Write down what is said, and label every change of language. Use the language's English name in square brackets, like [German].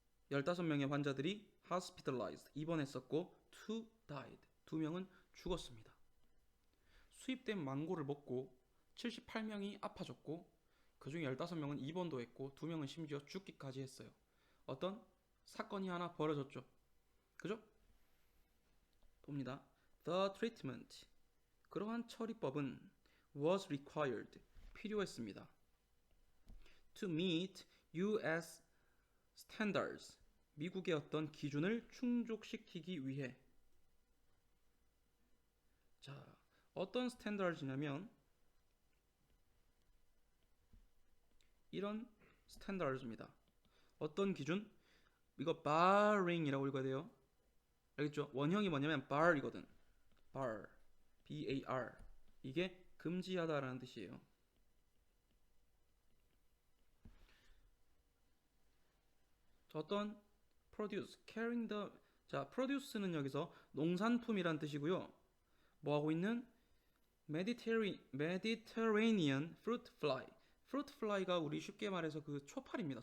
[Korean] 15명의 환자들이 hospitalized, 입원했었고 [English] 2 died, [Korean] 2명은 죽었습니다. 수입된 망고를 먹고 78명이 아파졌고 그 중에 15명은 입원도 했고 2명은 심지어 죽기까지 했어요. 어떤 사건이 하나 벌어졌죠. 그죠? 봅니다. [English] The treatment, [Korean] 그러한 처리법은 [English] was required, [Korean] 필요했습니다. [English] To meet US standards, [Korean] 미국의 어떤 기준을 충족시키기 위해. 자, 어떤 스탠다드냐면 이런 스탠다드입니다. 어떤 기준? 이거 barring이라고 읽어야 돼요. 알겠죠? 원형이 뭐냐면 bar이거든. bar, B-A-R. 이게 금지하다라는 뜻이에요. 자, 어떤 [English] produce, carrying the. [Korean] 자, produce는 여기서 농산품이란 뜻이고요. 뭐 하고 있는? [English] Mediterranean fruit fly. [Korean] fruit fly가 우리 쉽게 말해서 그 초파리입니다.